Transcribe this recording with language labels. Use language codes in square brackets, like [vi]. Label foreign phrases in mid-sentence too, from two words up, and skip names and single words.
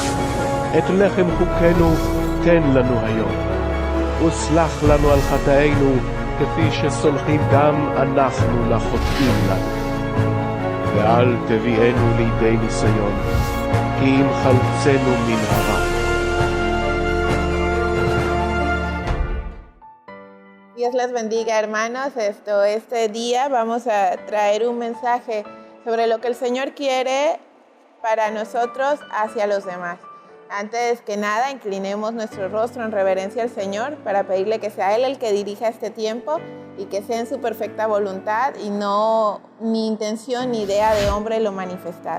[he] את לחם חוקנו תן לנו היום, וסלח לנו על חטאינו כפי שסולחים גם אנחנו לחוטאים לנו. ואל תביאנו לידי ניסיון, כי אם חלצנו מן הרע. [es] Dios les bendiga, hermanos. Este día vamos a traer un mensaje sobre lo que el Señor quiere para nosotros hacia los demás. Antes que nada, inclinemos nuestro rostro en reverencia al Señor para pedirle que sea Él el que dirija este tiempo y que sea en su perfecta voluntad y no ni intención ni idea de hombre lo manifestado.